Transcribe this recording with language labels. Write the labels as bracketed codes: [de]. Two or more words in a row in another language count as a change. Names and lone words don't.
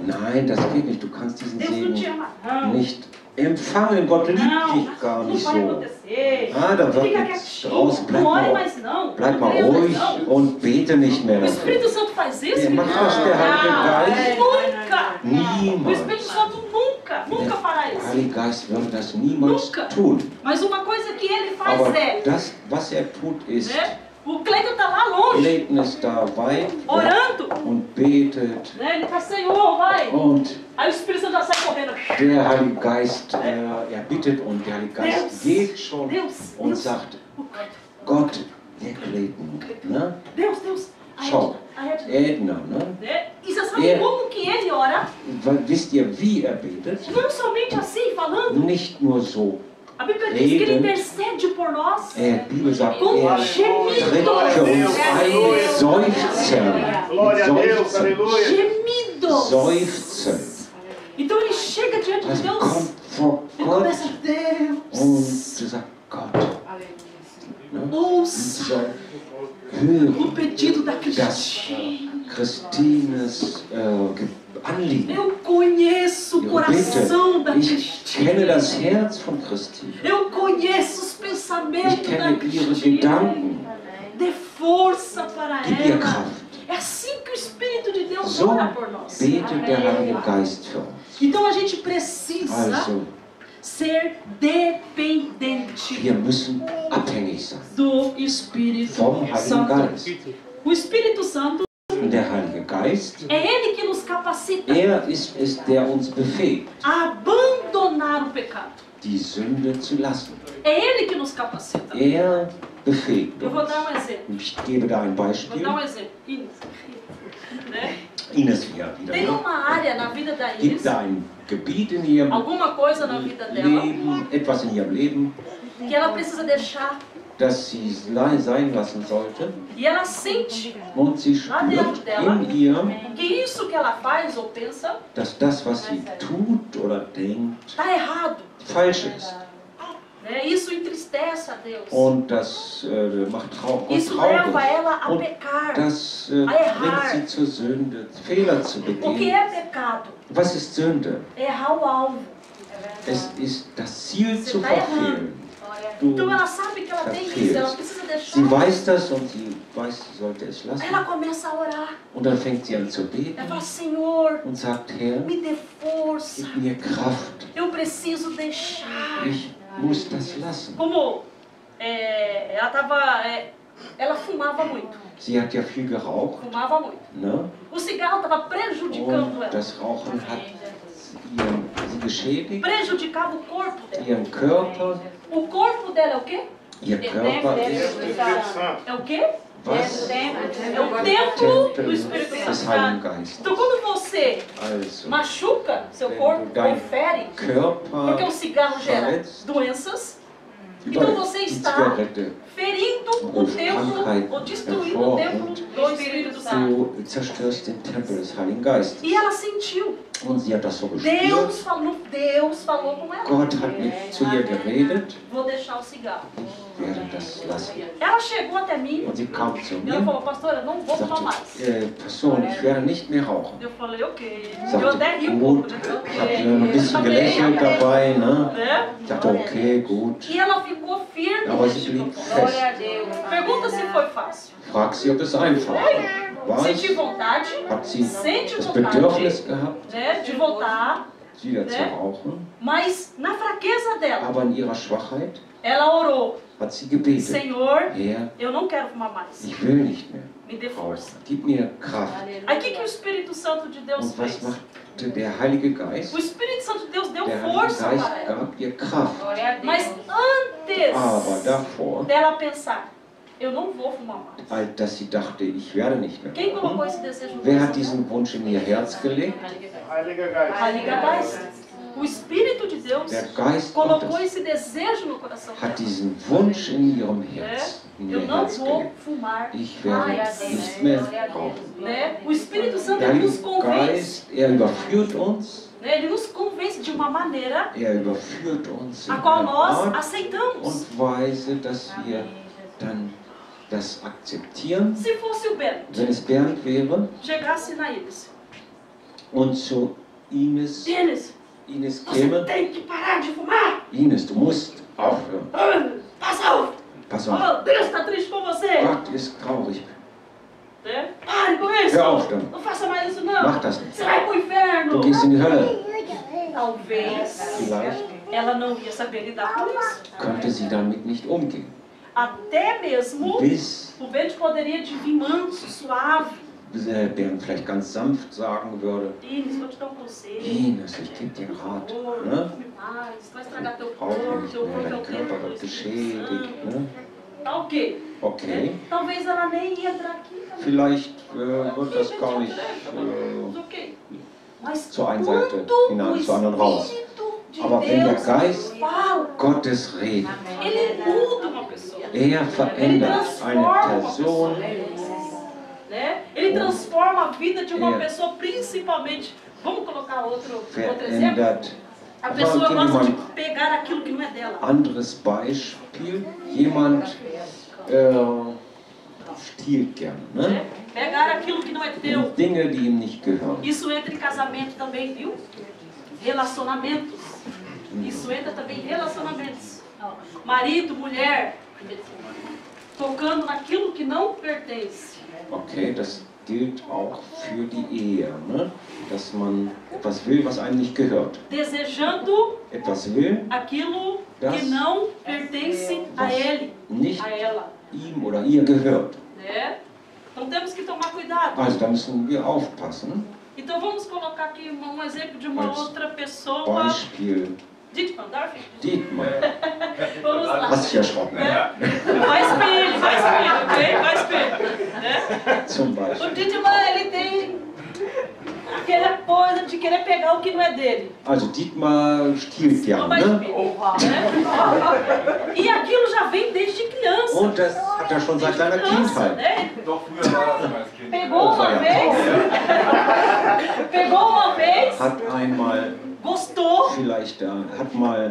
[de] Nein, das geht nicht. Du kannst diesen [pt] Deus não te [de] Segen [pt] ama, não. [de] nicht empfangen. Gott liebt [pt] Não, [de] dich gar [pt] não [de] nicht [pt] vai [de] so. [pt] acontecer. [de] Ah, da wird [pt] Fica [de] nichts draus. [pt] quietinho, [de] Bleib [pt] não ore [de] mal, [pt] mais não. [de] bleib [pt] Não [de] mal [pt] creia mais [de] ruhig [pt] não. [de] und bete nicht mehr [pt] O [de] dafür. [pt] Espírito Santo faz isso? [de] Wer macht das, der Heilige Geist? [pt] Nunca! O [de] Niemals. [pt] Espírito Santo nunca fará [de] Der [pt] isso. [de] Heilige Geist würde das niemals [pt] Nunca. [de] tun. [pt] Mas uma coisa que ele faz [de] Aber [pt] é, [de] das, was er tut, ist, [pt] né? O Cleiton está lá longe, [de] Clayton ist da weit [pt] orando, [de] und betet. [pt] né? Ele faz, Senhor, vai. [de] Und [pt] Aí o Espírito Santo já sai correndo. [de] der Heilige Geist, er bittet und der Heilige Geist geht schon [pt] Deus, [de] und [pt] Deus. [de] sagt, [pt] O Cleiton. [de] Gott, der Clayton, ne? [pt] Deus. [de] Schau, [pt] A Edna. [de] Edna, ne? [pt] Né? E você sabe É. como que ele ora? [de] Wisst ihr, wie er betet? [pt] Não somente assim, falando. [de] Nicht nur so. [pt] A Bíblia diz que ele intercede por nós. [de] Die Bibel sagt, [pt] Com [de] er tritt für uns ein Seufzer. [pt] Glória a Deus, aleluia. Gemidos. [de] Seufzer. [pt] Então ele chega diante de [de] Das [pt] Deus [de] kommt vor [pt] Ele [de] Gott [pt] começa, [de] und [pt] Deus, [de] du sagst, Gott, ne? Und du [pt] ouça [de] sagst, [pt] o [de] höre [pt] pedido da [de] das [pt] Cristina. [de] Christines Anliegen. [pt] Eu conheço o [de] Ihre [pt] coração da [de] Bitte. Ich kenne [pt] Cristina. [de] das Herz von Christine. [pt] Eu conheço os [de] Ich [pt] pensamentos da [de] kenne ihre [pt] Cristina. [de] Gedanken. [pt] Dê força para [de] Gib ihr [pt] ela. [de] Kraft. [pt] É assim que o Espírito de Deus [de] So [pt] ora por nós. [de] betet der Heilige Geist für uns. [pt] Então a gente precisa [de] Also, [pt] ser dependente [de] wir müssen abhängig sein [pt] do Espírito [de] vom Heiligen [pt] Santo. [de] Geist. [pt] O Espírito Santo [de] Und der Heilige Geist, [pt] é Ele que nos capacita [de] ist es, der uns befähigt, [pt] a abandonar o pecado. [de] die Sünde zu lassen. [pt] É Ele que nos capacita. [de] Befähigt [pt] Eu vou [de] uns. [pt] dar um exemplo. [de] Und ich gebe da ein [pt] Vou [de] Beispiel. [pt] dar um exemplo. Inês. Né? [de] Ines wieder. [pt] Tem [de] Ne? [pt] uma área na vida da [de] Gibt [pt] Inês, [de] da ein Gebiet in ihrem [pt] alguma coisa na vida dela, [de] Leben, etwas in ihrem Leben, [pt] que ela precisa deixar. [de] das sie sein lassen sollte. [pt] E ela sente [de] Und sie spürt in ihr, [pt] que isso que ela faz ou pensa [de] dass das, was sie tut oder denkt, [pt] está errado. [de] falsch ist. [pt] Né? Isso entristece a Deus. [de] Und das macht Gott [pt] Isso leva [de] traurig. [pt] ela a [de] Und [pt] pecar. [de] das [pt] errar. [de] bringt sie zur Sünde, Fehler zu [pt] O que [de] begehen. [pt] é pecado? [de] Was ist Sünde? [pt] Errar o alvo. [de] Es ist das Ziel [pt] Você [de] zu [pt] está errando. [de] verfehlen. [pt] Então [de] Du [pt] ela sabe que ela tem isso, ela precisa [de] Sie [pt] deixar. [de] weiß das und sie weiß, sie sollte es [pt] Aí [de] lassen. [pt] ela começa a orar. [de] Und dann fängt sie an zu beten [pt] Ela fala, Senhor, [de] und sagt, Herr, [pt] me dê força. [de] gib mir Kraft. [pt] Eu preciso deixar. [de] Ich muss das lassen. [pt] Como ela tava, ela fumava muito. [de] Sie hat ja viel geraucht, [pt] Fumava muito. [de] ne? [pt] O cigarro estava prejudicando [de] Und [pt] ela. [de] das Rauchen hat sie geschädigt, [pt] Prejudicava o corpo dela. [de] ihren Körper. [pt] O corpo dela é o quê? [de] Ihr Körper ist [pt] É o quê? [de] was? [pt] É o templo do Espírito [de] Des Heiligen [pt] Santo. [de] Geistes. [pt] Então quando você [de] Also, [pt] machuca seu corpo, ou fere, porque [de] Körper [pt] o cigarro gera doenças, [de] über [pt] então você [de] die [pt] está [de] Zigarette, [pt] ferindo o templo, ou destruindo o templo do Espírito Santo. [de] du zerstörst den Tempel des Heiligen Geistes. [pt] E ela sentiu. [de] Und sie hat das so gespürt. [pt] Deus falou com ela. [de] Gott hat zu ihr geredet, [pt] Vou deixar o cigarro. [de] ich werde das lassen. [pt] Ela chegou até mim [de] Und sie kam zu [pt] e ela [de] mir [pt] falou, pastora, eu não vou [de] und [pt] fumar mais. [de] sagte, Pastor, ich werde nicht mehr rauchen. [pt] Eu falei, ok. Eu [de] Sagte, [pt] até ri um pouco, [de] gut, [pt] né? [de] ich habe ein bisschen gelächelt dabei, ne? [pt] Né? [de] Ich dachte, okay, gut. [pt] E ela ficou firme. [de] Aber sie blieb fest. [pt] Pergunta se foi fácil. [de] Frag sie, ob es einfach war. [pt] Senti vontade, [de] Hat sie [pt] sente [de] das [pt] vontade, [de] Bedürfnis gehabt, [pt] né, de voltar, [de] wieder zu rauchen, [pt] mas na fraqueza dela, [de] aber in ihrer Schwachheit [pt] ela orou, [de] hat sie gebetet, [pt] Senhor, [de] Herr, [pt] eu não quero fumar mais, [de] ich will nicht mehr [pt] me dê força. [de] rauchen, gib mir Kraft. [pt] Aí o que o Espírito Santo de Deus [de] Und was [pt] fez? [de] machte der Heilige Geist? [pt] O Espírito Santo de Deus deu [de] Der Heilige [pt] força [de] Geist [pt] para ela. [de] gab ihr Kraft, [pt] Mas antes [de] aber davor, [pt] dela pensar, eu não vou fumar mais. [de] als dass sie dachte, ich werde nicht mehr [pt] Quem colocou [de] rauchen. [pt] esse desejo no [de] Wer hat [pt] coração? [de] diesen Wunsch in ihr Herz gelegt? Heiliger Geist. Heiliger Geist. [pt] O Espírito de Deus [de] Der Geist [pt] colocou [de] Gottes [pt] esse desejo no coração [de] hat [pt] dela. [de] diesen Wunsch in ihrem Herz, in [pt] Eu [de] ihr [pt] não [de] Herz [pt] vou [de] gelegt. [pt] fumar [de] Ich werde [pt] mais. [de] nicht mehr rauchen. [pt] Né? O Espírito Santo [de] Der [pt] ele nos [de] Heilige [pt] convence. [de] Geist, überführt uns, [pt] Né? Ele nos convence de uma maneira [de] überführt uns in [pt] a qual [de] einer [pt] nós [de] Art [pt] aceitamos. [de] und Weise, dass wir dann das akzeptieren, [pt] Se fosse o Bento, [de] wenn es Bernd wäre, [pt] chegasse na Iris. [de] und zu Ines [pt] Denis, [de] Ines [pt] você [de] käme, [pt] tem que parar de fumar. [de] Ines, du musst aufhören. Passa auf. Pass auf, [pt] Oh, Deus está triste com você. [de] Gott ist traurig. [pt] Né? Pare com isso. [de] Hör auf damit. [pt] Não faça mais isso não. [de] Mach das nicht. [pt] Você vai pro inferno. [de] Du gehst in die Hölle. [pt] Talvez [de] Vielleicht [pt] ela não ia saber lidar com isso. [de] könnte sie damit nicht umgehen. [pt] Até mesmo [de] Bis [pt] o Bento poderia de vir manso, suave. [de] Bernd vielleicht ganz sanft sagen würde, [pt] Ines, vou te dar um conselho. [de] Ines, ich gebe dir einen Rat. [pt] Amor, [de] Ne? [pt] não fume mais, vai estragar teu [de] Rauche [pt] corpo, [de] nicht [pt] teu [de] mehr, [pt] corpo é [de] dein [pt] o [de] Körper [pt] templo do [de] wird [pt] Espírito [de] geschädigt. [pt] Santo. [de] Ne? [pt] Tá ok. [de] Okay, [pt] Talvez ela nem ia entrar aqui. Também. [de] vielleicht wird das gar nicht [pt] Mas ok. Mas [de] zur einen Seite [pt] quando [de] hinein, [pt] o [de] zur anderen raus. [pt] Espírito de [de] Aber wenn der [pt] Deus [de] Geist [pt] fala, [de] Gottes redet, [pt] ele muda uma pessoa. [de] er verändert eine Person, [pt] Né? Ele transforma a vida de uma É. pessoa, principalmente. Vamos colocar outro exemplo? [de] verändert [pt] A pessoa [de] gebe [pt] gosta [de] mal [pt] de pegar aquilo que não é dela. [de] anderes Beispiel. Jemand stiehlt gerne, ne? [pt] Pegar aquilo que não é teu. [de] Dinge, die ihm nicht gehören. [pt] Isso entra em casamento também, viu? Relacionamentos. Isso entra também em relacionamentos. Marido, mulher, tocando naquilo que não pertence. [de] Okay, das gilt auch für die Ehe, ne? Dass man etwas will, was einem nicht gehört. [pt] Desejando [de] Etwas will, [pt] aquilo [de] Das [pt] que não pertence a [de] was [pt] ele, [de] nicht [pt] a ela. [de] ihm oder ihr gehört. [pt] Né? Então temos que tomar cuidado. [de] Also da müssen wir aufpassen. [pt] Então vamos colocar aqui um exemplo de uma [de] Als [pt] outra pessoa. [de] Beispiel Dietmar, Darf? Dietmar. [pt] Vamos lá. [de] Hast dich erschrocken, ne? [pt] Vai espelho, ok? Vai espelho. Né? [de] Zum Beispiel. [pt] O Dietmar, ele tem aquela coisa de querer pegar o que não é dele. [de] Also Dietmar stiehlt [pt] Não [de] gern, [pt] vai [de] ne? [pt] espelho. Né? E aquilo já vem desde criança. [de] Und das hat er schon seit seiner Kindheit. [pt] Né? [de] Doch, früher war das als Kind. [pt] Pegou uma vez. Pegou uma vez. [de] Hat einmal [pt] Gostou. [de] vielleicht hat mal